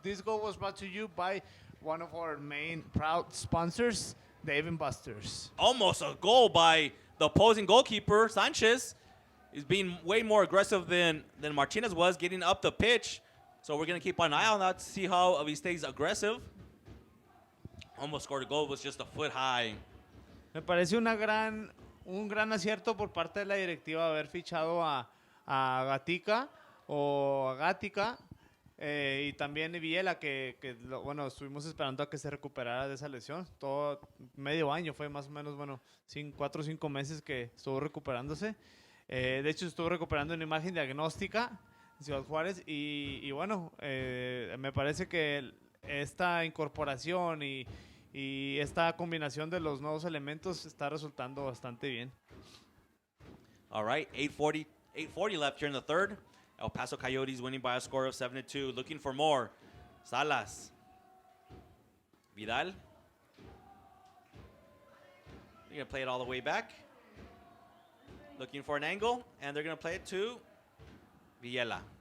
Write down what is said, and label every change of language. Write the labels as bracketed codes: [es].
[en] This goal was brought to you by one of our main proud sponsors, Dave & Buster's. Almost a goal by the opposing goalkeeper, Sanchez. He's being way more aggressive than Martinez was, getting up the pitch. So we're going to keep an eye on that to see how he stays aggressive. Almost scored a goal, was just a foot high. [es] Me parece un gran acierto por parte de la directiva haber fichado a Gatica o a Gatica y también Vidal, que estuvimos esperando a que se recuperara de esa lesión. Todo medio año fue más o menos, 4 o 5 meses que estuvo recuperándose. De hecho, estuvo recuperando una imagen diagnóstica en Ciudad Juárez y me parece que esta incorporación y esta combinación de los nuevos elementos está resultando bastante bien. [en] All right, 8:40 left here in the third. El Paso Coyotes winning by a score of 7-2. Looking for more. Salas. Vidal. They're going to play it all the way back. Looking for an angle, and they're going to play it to Villela.